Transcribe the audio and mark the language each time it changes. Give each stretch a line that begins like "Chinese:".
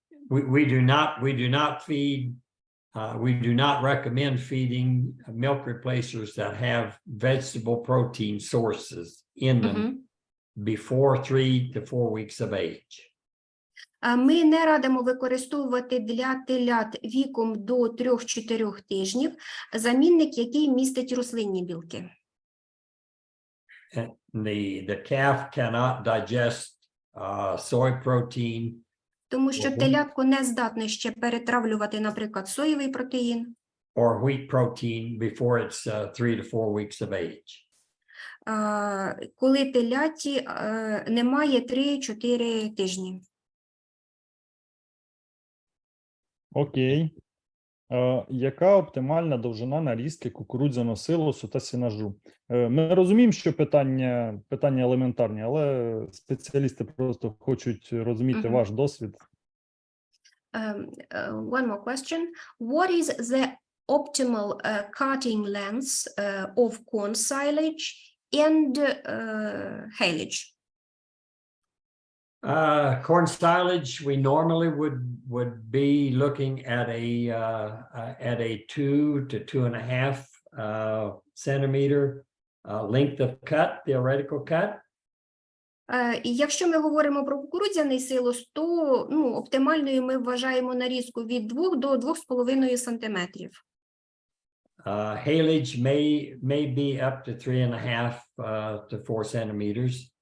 English: We do not recommend feeding milk replacers that have vegetable protein sources in them before 3 to 4 weeks of age.
Ukrainian: Ми не радимо використовувати для телят віком до 3-4 тижнів замінник, який містить рослинні білки.
English: The calf cannot digest soy protein.
Ukrainian: Тому що телятко не здатне ще перетравлювати, наприклад, соєвий протеїн.
English: Or wheat protein before it's 3 to 4 weeks of age.
Ukrainian: Коли теляті немає 3-4 тижні. Окей. Яка оптимальна довжина нарізки кукурудзяного силосу та сінажу? Ми розуміємо, що питання елементарні, але спеціалісти просто хочуть розуміти ваш досвід.
English: One more question. What is the optimal cutting lengths of corn silage and haylage? Corn silage, we normally would be looking at a 2 to 2.5 centimeter length of cut, theoretical cut.
Ukrainian: І якщо ми говоримо про кукурудзяний силос, то оптимальною ми вважаємо нарізку від 2 до 2,5 сантиметрів.
English: Haylage may be up to 3.5 to 4 centimeters.